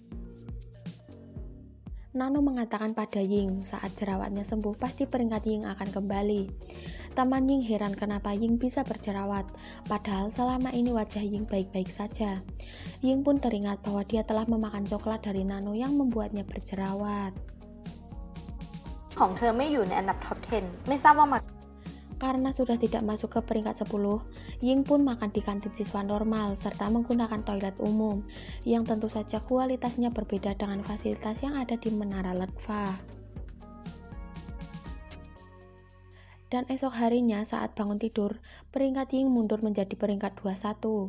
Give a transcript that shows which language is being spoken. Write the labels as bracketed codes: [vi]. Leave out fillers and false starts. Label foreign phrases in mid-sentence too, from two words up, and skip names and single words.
[id] Nano mengatakan pada Ying, saat jerawatnya sembuh pasti peringkat Ying akan kembali. Teman Ying heran kenapa Ying bisa berjerawat, padahal selama ini wajah Ying baik-baik saja. Ying pun teringat bahwa dia telah memakan coklat dari Nano yang membuatnya berjerawat. [th] ของเธอไม่อยู่ในอันดับท็อป 10 ไม่ทราบว่ามา [id] Karena sudah tidak masuk ke peringkat 10, Ying pun makan di kantin siswa normal serta menggunakan toilet umum, yang tentu saja kualitasnya berbeda dengan fasilitas yang ada di Menara Lervah. Dan esok harinya saat bangun tidur, peringkat Ying mundur menjadi peringkat 21.